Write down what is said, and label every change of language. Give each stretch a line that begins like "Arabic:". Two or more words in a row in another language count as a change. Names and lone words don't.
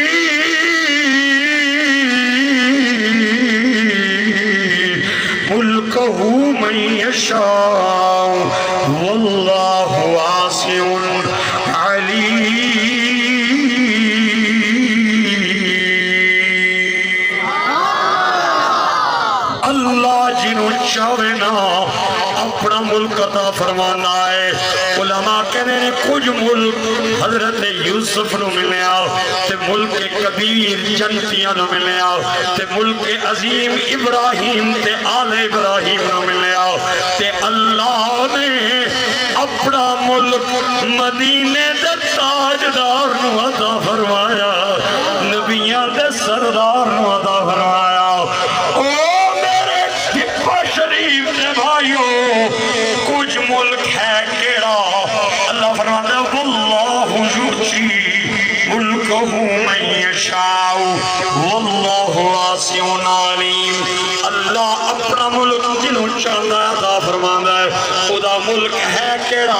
Arabic: ملکہ من یشاء واللہ واسع علیم اللہ جنہوں
Punjabi: چاہے نا اپنا ملک عطا فرمانا ہے علماء کہنے نے کچھ ملک حضرت یوسف نو ملیا تے ملک کبیر جنتیاں نو ملیا تے ملک عظیم ابراہیم تے آل ابراہیم نو ملیا تے اللہ نے اپنا ملک مدینے دے تاجدار نو عطا فرمایا نبیاں دے سردار نو عطا فرمایا او میرے ٹھپا شریف دے بھائیو کچھ ملک ہے کیڑا اللہ فرماتا ہے
Arabic: واللہ یؤتی ملکہ من یشاء واللہ واسع
Punjabi: علیم اللہ اپنا ملک جنہوں چاہتا ہے عطا فرماتا ہے خدا ملک ہے کیڑا